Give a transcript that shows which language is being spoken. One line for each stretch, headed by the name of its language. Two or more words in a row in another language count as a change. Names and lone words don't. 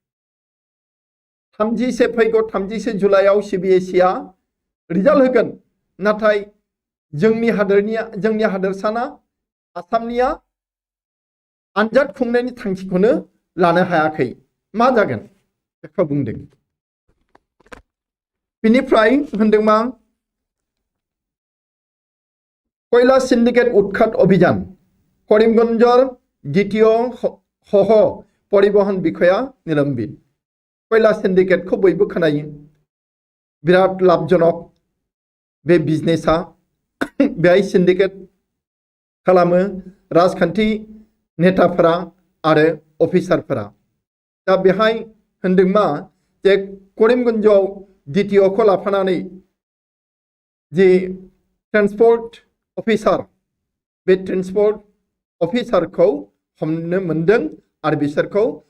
Bodo: 31 जुलाइयाव CBSEआ रिजाल्ट होगोन नाथाय जोंनि हादोरसाना आसामनिया आनजाद खुंनायनि थांखिखौनो लानो हायाखै मा जागोन बेखौ बुंदों बिनिफ्राय होनदों मा
Assamese: কয়লা সিন্ডিকেট উৎখাত অভিযান করিমগঞ্জর দ্বিতীয় সহ পরিবহন বিষয়া নিলম্বিত কয়লা
Bodo: সিন্ডিकेटखौ बयबो खोनायो बिराद लाभजनक बे बिजनेसा बेहाय सिन्डिकेट खालामो राजखान्थि नेताफोरा आरो अफिसारफोरा दा बेहाय होनदों मा जे करिमगन्जआव द्वितीयखौ लाफानानै जे ट्रेन्सपर्ट अफिसार बे ट्रेन्सपर्ट अफिसारखौ हमनो मोनदों आरो बिसोरखौ